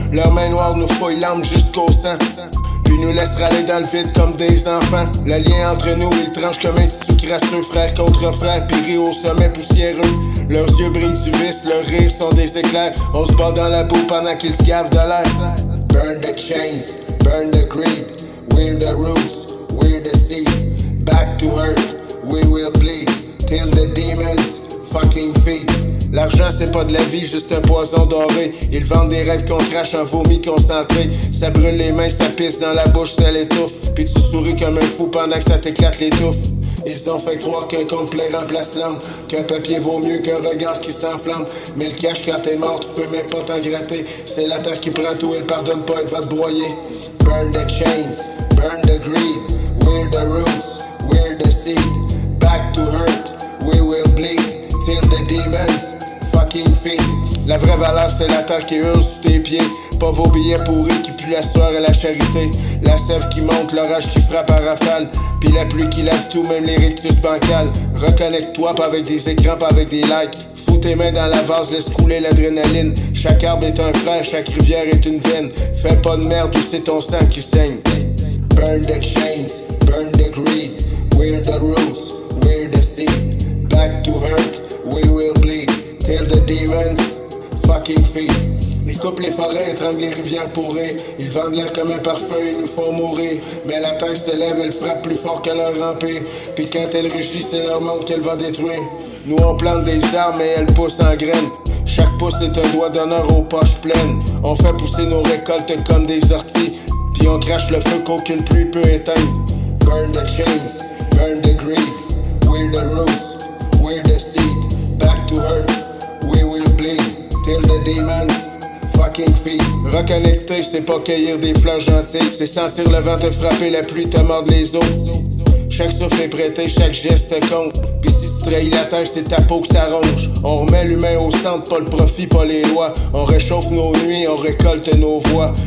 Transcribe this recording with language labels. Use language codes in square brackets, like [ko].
[fr] Leurs mains noires nous fouillent l'âme jusqu'au sang, puis nous laissent râler dans le vide comme des enfants. Le lien entre nous, ils tranchent comme un tissu crasseux. Frère contre frère, piri au sommet poussiéreux. Leurs yeux brillent du vice, leurs rires sont des éclairs. On se bat dans la boue pendant qu'ils se gavent de l'air. [en] Burn the chains, burn the greed. We're the roots, we're the seed. Back to earth, we will bleed till the demons fucking feed. [fr] L'argent c'est pas de la vie, juste un poison doré. Ils vendent des rêves qu'on crache en vomi concentré. Ça brûle les mains, ça pisse dans la bouche, ça l'étouffe. Puis tu souris comme un fou pendant que ça t'éclate les touffes. Ils ont fait croire qu'un complet remplace l'âme, qu'un papier vaut mieux qu'un regard qui s'enflamme. Mais le cash quand t'es mort, tu peux même pas t'en gratter. C'est la terre qui prend tout, elle pardonne pas, elle va te broyer. [en] Burn the chains, burn the greed. We're the roots, we're the seed. Back to earth, we will bleed till the demons fucking feed. [fr] La vraie valeur c'est la terre qui hurle sous tes pieds. Pas vos billets pourris qui puent la sueur et la charité. La sève qui monte, l'orage qui frappe à rafale. Puis la pluie qui lave tout, même les rictus bancales. Reconnecte-toi pas avec des écrans, pas avec des likes. Fous tes mains dans la vase, laisse couler l'adrénaline. Chaque arbre est un frère, chaque rivière est une veine. Fais pas de merde ou c'est ton sang qui saigne. [en] Burn the chains, burn the greed. We're the roots, we're the seed. Back to earth, we will bleed till the demons fucking feed. [fr] Ils coupent les forêts, étranglent les rivières pourries. Ils vendent l'air comme un parfum et nous font mourir. Mais la terre se lève, elle frappe plus fort que leur empire. Puis quand elle rugit, c'est leur monde qu'elle va détruire. Nous on plante des arbres et elles poussent en graines. Chaque pouce est un doigt d'honneur aux poches pleines. On fait pousser nos récoltes comme des orties. Puis on crache le feu qu'aucune pluie peut éteindre. [en] Burn the chains, burn the greed. We're the roots, we're the seed. Back to earth, we will bleed till the demons fucking feed. [fr] Reconnecter, c'est pas cueillir des fleurs gentilles. C'est sentir le vent te frapper, la pluie te mordre les os. Chaque souffle est prêté, chaque geste compte. Pis si tu trahis la terre, c'est ta peau que ça ronge. On remet l'humain au centre, pas le profit, pas les lois. On réchauffe nos nuits, on récolte nos voix.